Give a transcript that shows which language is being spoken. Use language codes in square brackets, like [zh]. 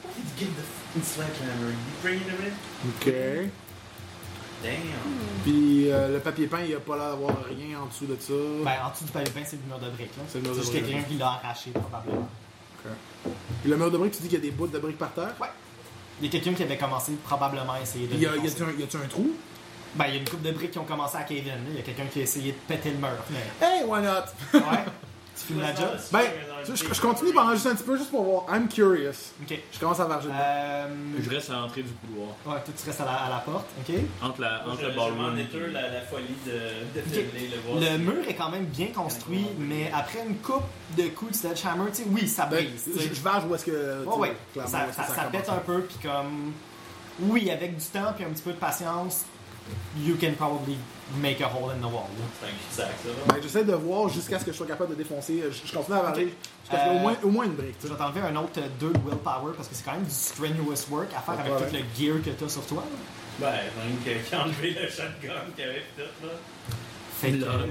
[en] He's getting the fucking sledgehammer, you bringing him in? Ok. Damn. [fr] Puis le papier peint, il n'a pas l'air d'avoir rien en dessous de ça. Ben, en dessous du papier peint, c'est le mur de brique. C'est le mur de brique. C'est quelqu'un qui l'a arraché, probablement. Ok. Puis le mur de briques, tu dis qu'il y a des bouts de briques par terre? Ouais. Il y a quelqu'un qui avait commencé probablement à essayer de. Y a-tu un trou? Ben, il y a une couple de briques qui ont commencé à cave-in. Il y a quelqu'un qui a essayé de péter le mur. Mais... [en] Hey, why not? [fr] Ouais. Tu filmes la job? Ben, je continue pendant juste un petit peu juste pour voir. [en] I'm curious. Ok. [fr] Je commence à varger. Je reste à l'entrée du couloir. Ouais, toi, tu restes à la porte. Ok. Entre le ballon. Je m'en la folie de okay. Le mur est quand même bien construit, mais après une coupe de coups de sledgehammer, tu sais, oui, ça brise. Je varge où est-ce que. Ouais, ouais. Ça pète un peu, puis comme. Oui, avec du temps puis un petit peu de patience. [en] You can probably make a hole in the wall. [fr] Ben, j'essaie de voir jusqu'à ce que je sois capable de défoncer. Je continue à avaler. Okay. Au moins une brique. Je vais t'enlever un autre 2 willpower parce que c'est quand même du strenuous work à faire avec tout le gear que t'as sur toi. Ben, j'ai enlevé le shotgun qu'il y avait tout là.